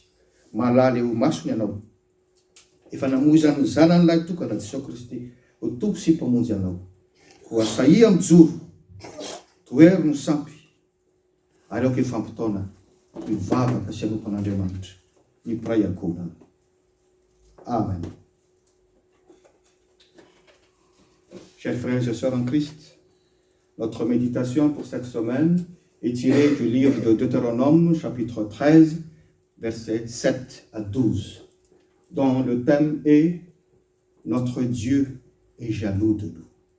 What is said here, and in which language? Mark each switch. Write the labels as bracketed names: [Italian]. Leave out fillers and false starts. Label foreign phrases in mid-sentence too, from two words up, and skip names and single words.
[Malagasy] Mahalala eo masony ianao. Efa namoizany zanany lahy tokana Jesosy Kristy ho tompo sy mpamonjy anao. Ho asaia mijoro, toero ny sampy, ary aoka fampitaona hivavaka sy hanompan'Andriamanitra ny mpiray ankohonana. Amen. [French] Chers frères et sœurs en Christ, notre méditation pour cette semaine est tirée du livre de Deutéronome, chapitre 13, versets 7 à 12, dont le thème est « Notre Dieu est jaloux de nous ».